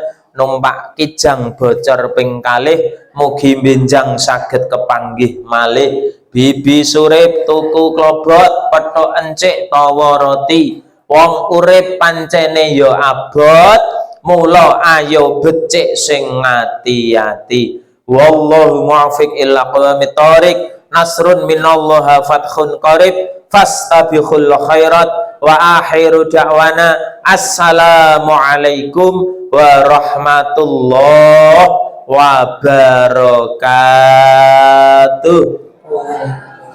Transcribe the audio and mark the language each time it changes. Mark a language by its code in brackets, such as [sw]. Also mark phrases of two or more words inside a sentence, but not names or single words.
[jv] Numpak kijang bocor ping kalih mugi benjang saged kepanggih malih. Bibi surip tuku klobot petuk encik tawa roti. Wong urip pancene ya abot, mula ayo becik sing ngati-ati. [ar] والله الموفق إلى أقوم الطريق. نصر من الله وفتح قريب. فاستبقوا الخيرات وآخر دعوانا السلام عليكم ورحمة الله وبركاته.